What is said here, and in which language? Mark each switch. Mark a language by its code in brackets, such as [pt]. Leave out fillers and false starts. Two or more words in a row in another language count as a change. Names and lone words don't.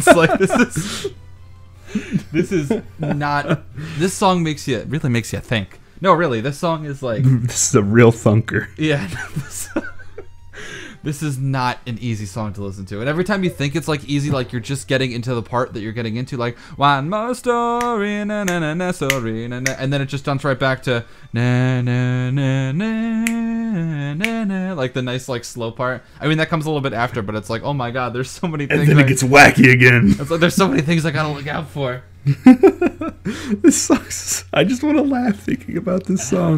[en] Like this is not. This song really makes you think. No, really, this song is like. This is a real thunker. Yeah. This is not an easy song to listen to. And every time you think it's like easy, like you're just getting into the part that you're getting into, like one more story, na na na na story, na na, and then it just jumps right back to na na na na na na, like the nice like slow part. I mean that comes a little bit after, but it's like, oh my god, there's so many things. And then it gets wacky again. It's like there's so many things I gotta look out for. This sucks. I just want to laugh thinking about this song.